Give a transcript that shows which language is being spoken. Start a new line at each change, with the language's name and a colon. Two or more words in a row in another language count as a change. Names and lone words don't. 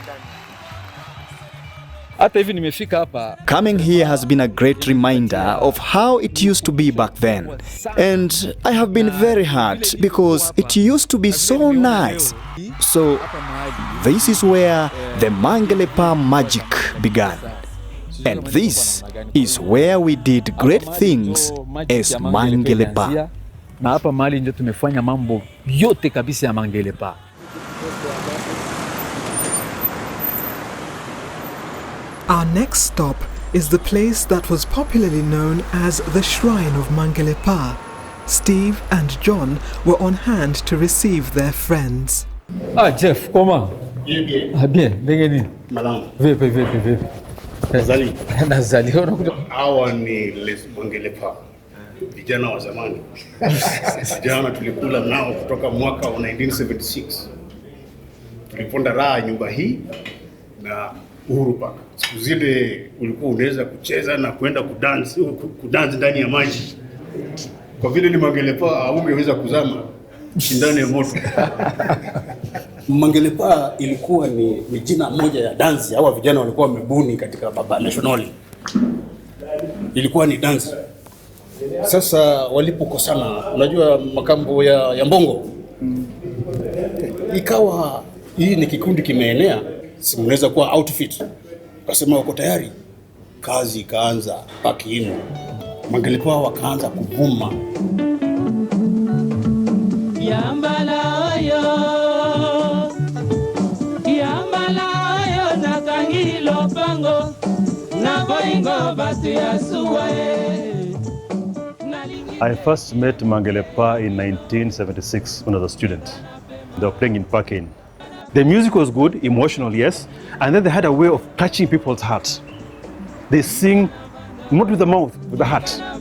English: Coming here has been a great reminder of how it used to be back then. And I have been very hurt because it used to be so nice. So this is where the Mangelepa magic began. And this is where we did great things as Mangelepa.
Swahili: Na hapa mahali ndio tumefanya mambo yote kabisa ya Mangelepa.
English: Our next stop is the place that was popularly known as the Shrine of Mangelepa. Steve and John were on hand to receive their friends.
French: Jeff, comment? Bien, bien. Madame.
Swahili: Vipi.
Lingala: Nazali. Nazali.
Swahili: Hawa ni Les Mangelepa. Vijana wa zamani. Vijana tulikula nao kutoka mwaka wa 1976. Tuliponda raha nyumba hii na Uhuru Park. Siku zile ulikuwa unaweza kucheza na kwenda kudansi ndani ya maji. Kwa vile ni Mangelepa ungeweza kuzama ndani ya moto. Mangelepa ilikuwa ni jina moja ya dansi. Hawa vijana walikuwa wamebuni katika Baba Nationali. Ilikuwa ni dansi. Sasa walipokosana, unajua makambo ya mbongo. Ikawa hii ni kikundi kimeenea. si mnaweza kuwa outfit. Ukasema uko tayari, kazi ikaanza, paki in. Mangelepa wakaanza kuvuma.
Lingala: Yambalayo nakangilo pango na boingo batu ya suwae.
English: I first met Mangelepa in 1976 when I was a student. They were playing in Parkin. The music was good, emotional, yes, and then they had a way of touching people's hearts. They sing not with the mouth, with the heart.